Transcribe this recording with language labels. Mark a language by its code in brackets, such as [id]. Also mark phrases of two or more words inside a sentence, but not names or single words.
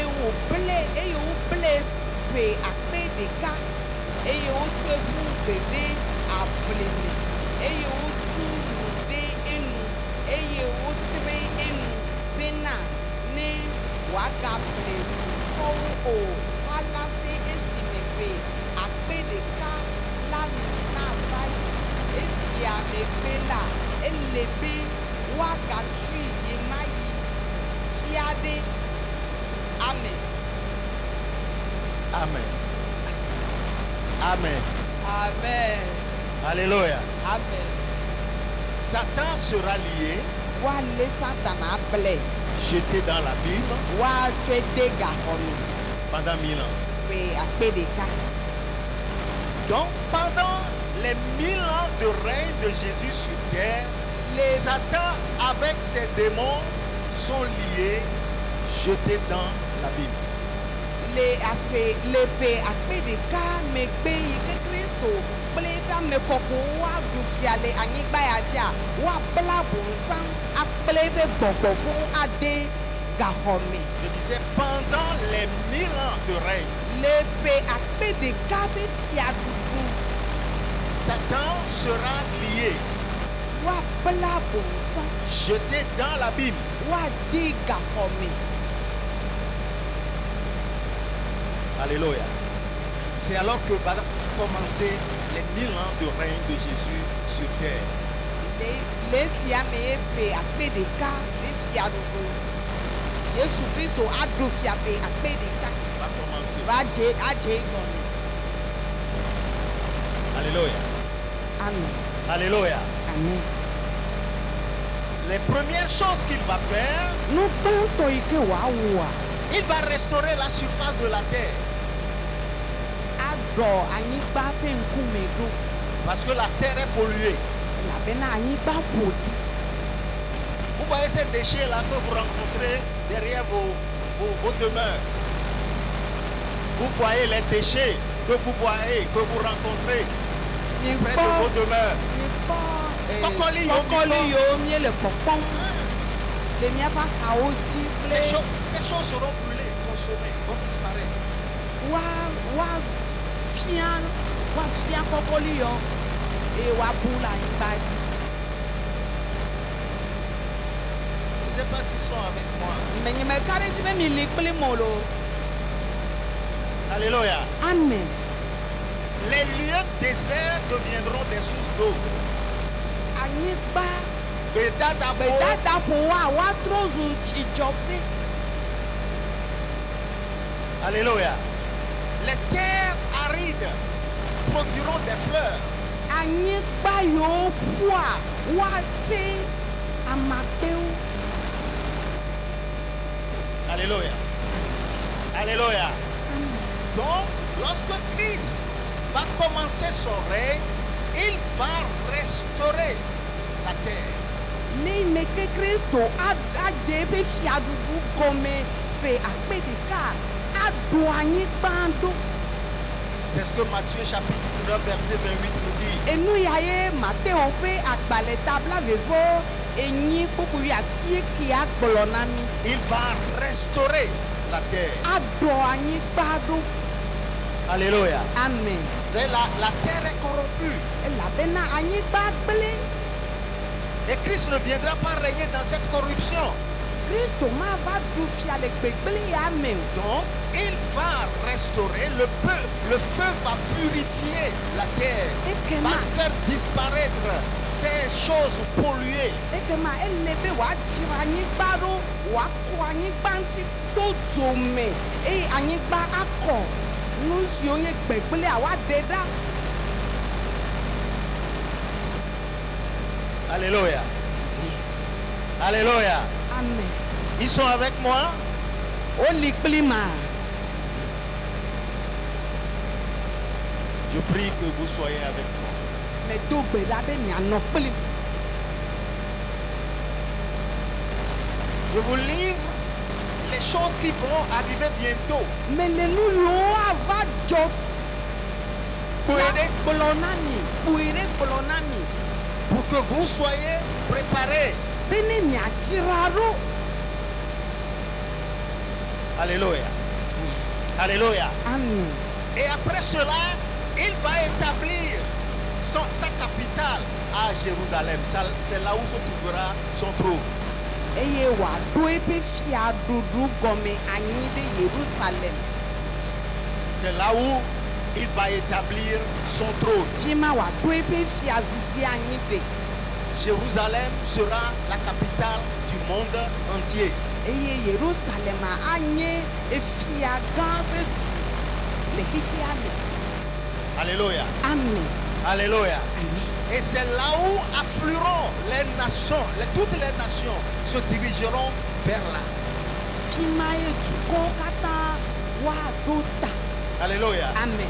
[ee] wòble ƒe akpe ɖeka eye wotsɔe ƒu gbe ɖe ableme eye wotu nu ɖe enu eye wotre enu bena ne wòagable dukɔwo o alase esime ƒe akpe ɖeka la nu nava yi esia megbe la ele be woagatui yi ma yi fia ɖe. Amen. Amen. Amen. Amen. Alléluia. Amen. [fr] Satan sera lié, [ee] Woalé satana ble [fr] jeté dans l'abîme [ee] woatsɔe de gaxɔ me [fr] pendant 1000 ans. [ee] ƒe akpe ɖeka. [fr] Donc pendant les 1000 ans de règne de Jésus sur terre, Les- Satan avec ses démons sont liés, jetés dans l'abîme. [ee] le pe akpe ɖeka megbe yi ke Kristo kple eƒe ame kɔkɔwo woaɖu fia le anyigba ya dzia woabla bonsam akple eƒe gbɔgbɔ vɔ̃ ade gaxɔme. [fr] Je disais pendant les 1000 ans de règne, [ee] Le pe akpe ɖeka ƒe fiaɖuɖu [fr] Satan sera lié, [ee] woabla bonsam [fr] jeté dans l'abîme. [ee] woade gaxɔme. Alléluia. [fr] C'est alors que va commencer les 1000 ans de règne de Jésus sur terre. [ee] Le esia me ye pe akpe ɖeka ƒe fiaɖuɖu Yesu Kristo aɖu fia pe akpe ɖeka [fr] Va commencer. [ee] va adze egɔme. Alléluia. Amen. Alléluia. Amen. [fr] Les premières choses qu'il va faire, [ee] Nugbãtɔ yi ke wòawɔa [fr] il va restaurer la surface de la terre. [ee] aɖɔ anyigba ƒe ŋkume ɖo [fr] Parce que la terre est polluée. [ee] elabena anyigba ƒo ɖi. [fr] Vous voyez ces déchets-là que vous rencontrez derrière vos demeures. Vous voyez les déchets que vous voyez, que vous rencontrez près de vos demeures. [ee] Mikpɔ Kɔkɔli yiwo kɔkɔli mikpɔ. yiwo míele kpɔkpɔm le míaƒe akawo dzi kple [fr] Ces choses seront brûlées, consommées, vont disparaître. [ee] woafia kɔkɔli yɔ eye woabu le anyigba dzi. [fr] Je ne sais pas s'ils sont avec moi. [ee] Menye meka ɖe dzi be mi li kpli mo lo. Alléluia. Amen. [fr] Les lieux déserts deviendront des sources d'eau. [ee] Anyigba Gbedadaƒo gbedadaƒowoa woatrɔ zu tsidzɔƒe. Alléluia. [fr] Les terres arides produiront des fleurs. [ee] Anyigba yiwo ƒoa woate amakpewo. Alléluia. Alléluia. [fr] Donc, lorsque Christ va commencer son règne, il va restaurer la terre. [ee] Ne yi me ke Kristo ade eƒe fiaɖuɖu gɔme ƒe akpe ɖeka aɖo anyigba ɖo. [fr] C'est ce que Matthieu chapitre 19 verset 28 nous dit. [ee] Enu ya ye Mateo ƒe agbalẽ tabla vevo enyi kpokpo wi asiekea gblɔ na mi. [fr] Il va restaurer la terre. [ee] Aɖo anyigba ɖo. Alléluia. Amen. [fr] La terre est corrompue. [ee] Elabena anyigba gblẽ. [fr] Et Christ ne viendra pas régner dans cette corruption. [ee] Kristo mava ɖu fia le gbegblẽ ya me o. [fr] Donc, il va restaurer le peuple. Le feu va purifier la terre. [ee] Ekema [fr] Va faire disparaître ces choses polluées. [ee] ekema ele be wadzra anyigba ɖo wòakɔ anyigba ŋuti to dzo me eye anyigba akɔ nu siwo nye gbegblẽa woaɖe ɖa. Alléluia. Alléluia. Amen. [fr] Ils sont avec moi. [ee] Woli kpli ma. [fr] Je prie que vous soyez avec moi. [ee] Medo gbe ɖa be mianɔ kpli. [fr] Je vous livre les choses qui vont arriver bientôt. [ee] Mele nu yiwo ava dzɔ [fr] Pour aider, [ee] gblɔ na mi. Ƒoe ɖe gblɔ na mi. [fr] pour que vous soyez préparés. [ee] Be ne miadzra ɖo. Alléluia. Alléluia. Amen. [fr] Et après cela, il va établir sa capitale à Jérusalem. C'est là où se trouvera son trône. [ee] Eye wòaɖo eƒe fiaɖuɖu gɔme anyi ɖe Yerusalem. [fr] C'est là où il va établir son trône. [ee] Fi ma wòaɖo eƒe fiazikpui anyi ɖe. [fr] Jérusalem sera la capitale du monde entier. [ee] Eye Yerusalem anye efia gã ƒe du le xexea me. Alléluia. Amen. Alléluia. Amen. [fr] Et c'est là où afflueront les nations, toutes les nations se dirigeront vers là. [ee] Fi ma ye dukɔwo katã woaɖo ta. Alléluia. Amen.